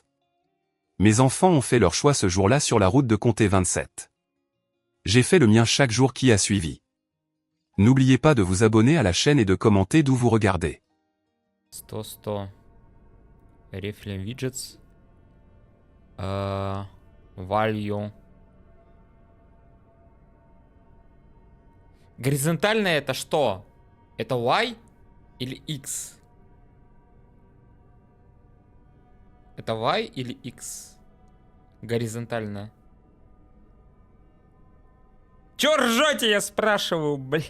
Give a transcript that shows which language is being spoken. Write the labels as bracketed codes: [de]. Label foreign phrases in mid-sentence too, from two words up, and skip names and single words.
[fr] Mes enfants ont fait leur choix ce jour-là sur la route de Comté 27. J'ai fait le mien chaque jour qui a suivi. N'oubliez pas de vous abonner à la chaîne et de commenter d'où vous regardez. [en] 100. Reflame widgets. Value. [ru] Горизонтальное это что? Это Y или X? Это Y или X? Горизонтальное. Чё ржете, я спрашиваю, блядь?